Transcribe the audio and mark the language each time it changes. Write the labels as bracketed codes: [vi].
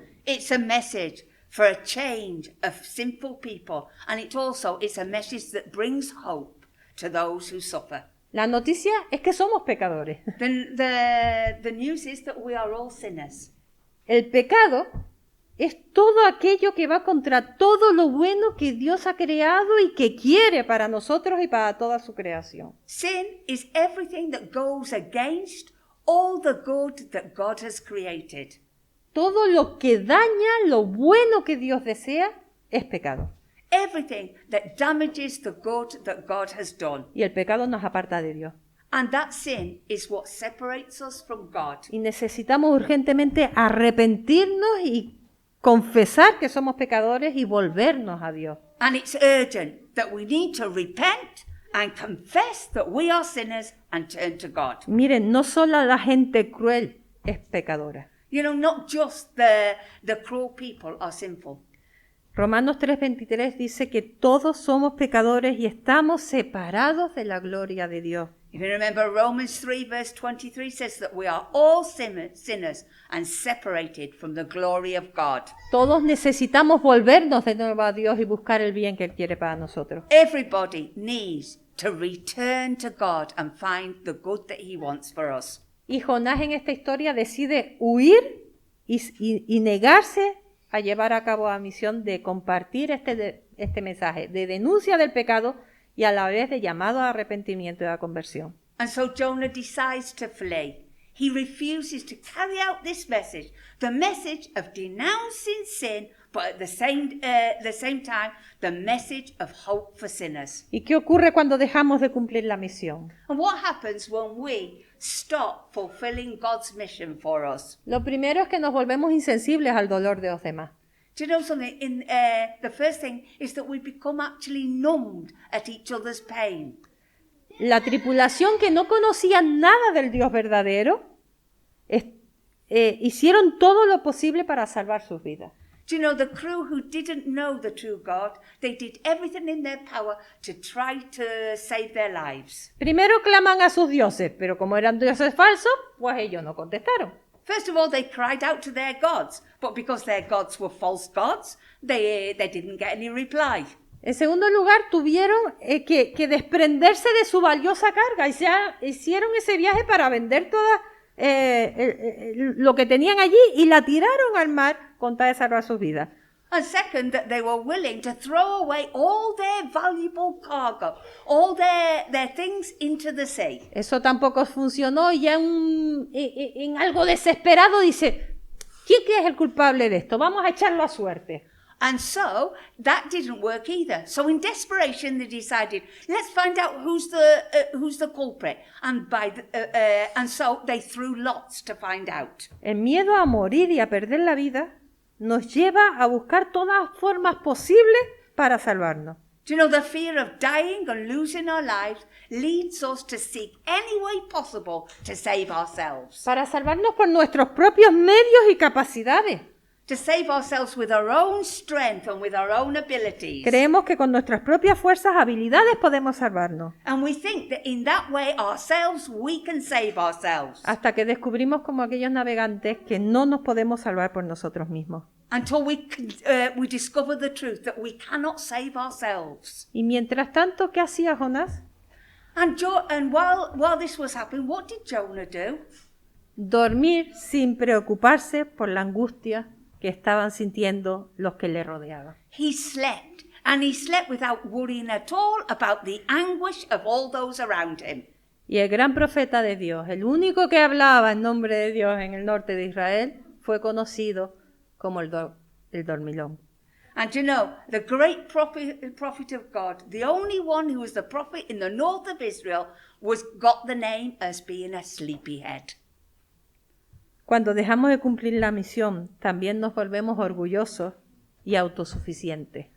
[en] It's a message for a change of sinful people, and it's a message that brings hope to those who suffer. [es] La noticia es que somos pecadores. [en] The news is that we are all sinners. [es] El pecado es todo aquello que va contra todo lo bueno que Dios ha creado y que quiere para nosotros y para toda su creación. [en] Sin is everything that goes against all the good that God has created. [es] Todo lo que daña lo bueno que Dios desea es pecado. [en] Everything that damages the good that God has done. [es] Y el pecado nos aparta de Dios. [en] And that sin is what separates us from God. [es] Y necesitamos urgentemente arrepentirnos y confesar que somos pecadores y volvernos a Dios. [en] And it's urgent that we need to repent and confess that we are sinners and turn to God. [es] Miren, no solo la gente cruel es pecadora. [en] You know, not just the cruel people are sinful. [es] Romanos 3:23 dice que todos somos pecadores y estamos separados de la gloria de Dios. [en] If you remember, Romans 3 verse 23 says that we are all sinners and separated from the glory of God. [es] Todos necesitamos volvernos de nuevo a Dios y buscar el bien que Él quiere para nosotros. [en] Everybody needs to return to God and find the good that He wants for us. [es] Y Jonás en esta historia decide huir y negarse a llevar a cabo la misión de compartir este mensaje de denuncia del pecado y a la vez de llamado a arrepentimiento y a conversión. [en] And so Jonah decides to flee. He refuses to carry out this message, the message of denouncing sin, but at the same time, the message of hope for sinners. [es] ¿Y qué ocurre cuando dejamos de cumplir la misión? [en] And what happens when we stop fulfilling God's mission for us? [es] Lo primero es que nos volvemos insensibles al dolor de los demás. [en] Do you know something? The first thing is that we become actually numbed at each other's pain. [es] La tripulación que no conocía nada del Dios verdadero hicieron todo lo posible para salvar sus vidas. [en] Do you know, the crew who didn't know the true God, they did everything in their power to try to save their lives. [es] Primero claman a sus dioses, pero como eran dioses falsos, pues ellos no contestaron. [en] First of all, they cried out to their gods, but because their gods were false gods, they didn't get any reply. [es] En segundo lugar, tuvieron que desprenderse de su valiosa carga y hicieron ese viaje para vender toda lo que tenían allí y la tiraron al mar con tal de salvar sus vidas. [en] And second, that they were willing to throw away all their valuable cargo, all their things into the sea. [es] Eso tampoco funcionó y ya en algo desesperado dice, ¿quién es el culpable de esto? Vamos a echarlo a suerte. [en] And so that didn't work either. So in desperation, they decided, let's find out who's the culprit. And so they threw lots to find out. [es] El miedo a morir y a perder la vida nos lleva a buscar todas formas posibles para salvarnos. [en] Do you know, the fear of dying and losing our lives leads us to seek any way possible to save ourselves. [es] Para salvarnos por nuestros propios medios y capacidades. [en] to save ourselves with our own strength and with our own abilities. [es] Creemos que con nuestras propias fuerzas, habilidades podemos salvarnos. [en] And we think that in that way ourselves we can save ourselves. [es] Hasta que descubrimos como aquellos navegantes que no nos podemos salvar por nosotros mismos. [en] Until we discover the truth that we cannot save ourselves. [es] Y mientras tanto, ¿qué hacía Jonás? [en] And while this was happening, what did Jonah do? [es] Dormir sin preocuparse por la angustia que estaban sintiendo los que le rodeaban. [en] He slept, and he slept without worrying at all about the anguish of all those around him. [es] Y el gran profeta de Dios, el único que hablaba en nombre de Dios en el norte de Israel, fue conocido como el dormilón. [en] And you know, the great prophet of God, the only one who was the prophet in the north of Israel, got the name as being a sleepyhead. [es] Cuando dejamos de cumplir la misión, también nos volvemos orgullosos y autosuficientes.